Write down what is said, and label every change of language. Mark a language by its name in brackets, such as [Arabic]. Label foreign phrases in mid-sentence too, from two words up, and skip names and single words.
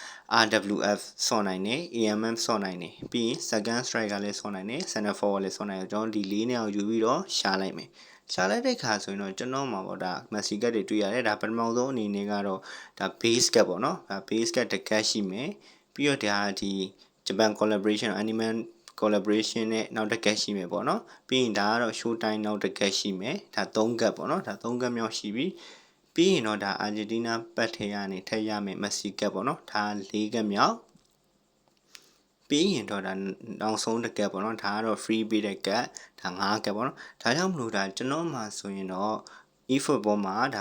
[Burmese] RWF ဆော့နိုင်တယ် AMM ဆော့နိုင်တယ်ပြီးရင် [English] second strike [Burmese] ကလည်းဆော့နိုင်တယ် [English] center forward [Burmese] လည်းဆော့နိုင်တယ်ကျွန်တော်ဒီ၄နေရာကိုယူပြီးတော့ရှာလိုက်မယ်ရှာလိုက်တဲ့ခါဆိုရင်တော့ကျွန်တော်မှာပေါ့ဒါ Messi ကတ်တွေတွေ့ရတယ်ဒါပထမဆုံးအနေနဲ့ကတော့ဒါ base ကတ်ပေါ့နော်ဒါ base ကတ်တစ်ကတ်ရှိမယ်ပြီးတော့ဒါဒီ Japan collaboration animal collaboration နဲ့နောက်တစ်ကတ်ရှိမယ်ပေါ့နော်ပြီးရင်ဒါကတော့ [English] show time [Burmese] နောက်တစ်ကတ်ရှိမယ်ဒါ3ကတ်ပေါ့နော်ဒါ3ကတ်မြောက်ရှိပြီပြီးရင်တော့ဒါအာဂျင်တီးနားပတ်ထဲကနေထည့်ရမယ်မက်ဆီကတ်ပေါ့နော်ဒါ ၄ကတ်မြောက်ပြီးရင်တော့ဒါနောက်ဆုံးတစ်ကတ်ပေါ့နော်ဒါကတော့ free ပေးတဲ့ကတ်ဒါ5ကတ်ပေါ့နော်ဒါကြောင့်မလို့ဒါကျွန်တော်မှဆိုရင်တော့ eFootball မှာဒါ